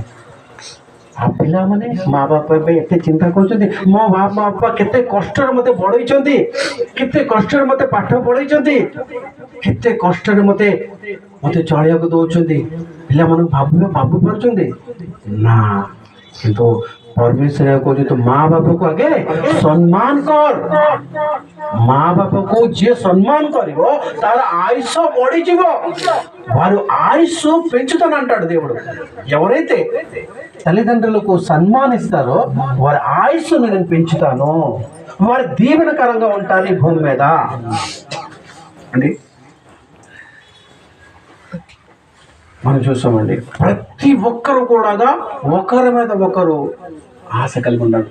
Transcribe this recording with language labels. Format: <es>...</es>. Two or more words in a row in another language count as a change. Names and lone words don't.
<or>ଆଉ ପିଲାମାନେ ମା ବାପା ପାଇଁ ଏତେ ଚିନ୍ତା କରୁଛନ୍ତି, ମୋ ମା ବାପା କେତେ କଷ୍ଟରେ ମତେ ବଢେଇଛନ୍ତି, କେତେ କଷ୍ଟରେ ମତେ ପାଠ ପଢେଇଛନ୍ତି, କେତେ କଷ୍ଟରେ ମତେ ଚଳିବାକୁ ଦଉଛନ୍ତି, ପିଲାମାନଙ୍କୁ ଭାବି ପାରୁଛନ୍ତି ନା? କିନ୍ତୁ ପରମେଶ୍ୱର କହୁଛି, ତୁ ମା ବାପାକୁ ଆଗେ ସମ୍ମାନ କର। ମା ବାପାକୁ ଯିଏ ସମ୍ମାନ କରିବ ତାର ఆయుష బడిଯିବ,</or> <te>వారు ఆయుష్ పెంచుతాను అంటాడు దేవుడు। ఎవరైతే తల్లిదండ్రులకు సన్మానిస్తారో వారి ఆయుస్సును నేను పెంచుతాను, వారి దీవెనకరంగా ఉంటారు ఈ భూమి మీద అండి. మనం చూస్తామండి, ప్రతి ఒక్కరు కూడా ఒకరి మీద ఒకరు ఆశ కలిగి ఉన్నాడు.</te>